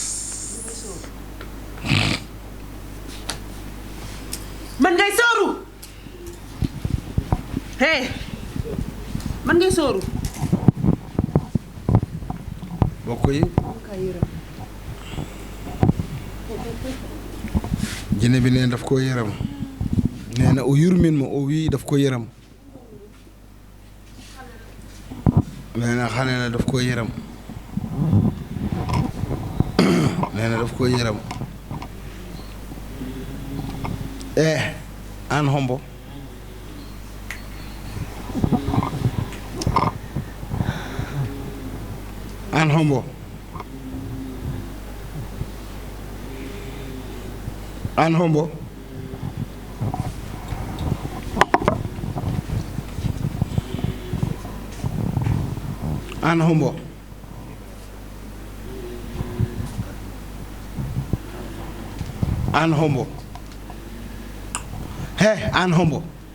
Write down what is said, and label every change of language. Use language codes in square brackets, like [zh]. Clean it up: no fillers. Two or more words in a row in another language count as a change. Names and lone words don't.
[wo] man ngay sóoru man ngay sóoru mbokk yi jinne bi nee daf ko yëram nee na [ff] o yurmin ma o wii [wo] daf ko yëram nee na xane na daf ko yëram nee na daf ko yëram [ff] an hombo an hombo an hombo an hombo an hombo an hombo